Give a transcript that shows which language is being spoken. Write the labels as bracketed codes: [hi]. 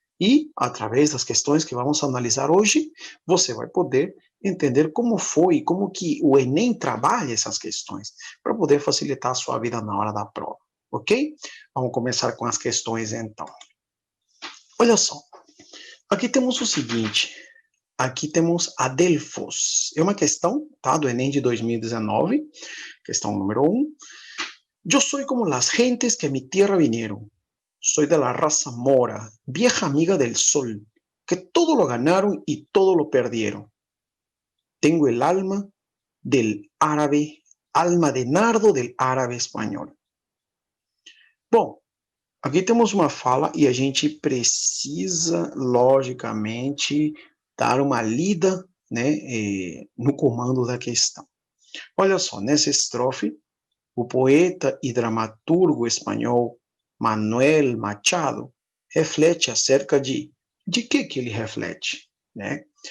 [pt] E, através das questões que vamos analisar hoje, você vai poder entender como foi, como que o Enem trabalha essas questões, para poder facilitar a sua vida na hora da prova, ok? Vamos começar com as questões, então. Olha só, aqui temos o seguinte, aqui temos Adelfos, é uma questão, tá, do Enem de 2019, questão número 1. [es] Yo soy como las gentes que a mi tierra vinieron. Soy de la raza mora, vieja amiga del sol, que todo lo ganaron y todo lo perdieron. Tengo el alma del árabe, alma de nardo del árabe espanhol. [pt] Bom, aqui temos uma fala e a gente precisa, logicamente, dar uma lida, né, no comando da questão. Olha só, nessa estrofe, o poeta e dramaturgo espanhol Manuel Machado reflete acerca de que ele reflete, né?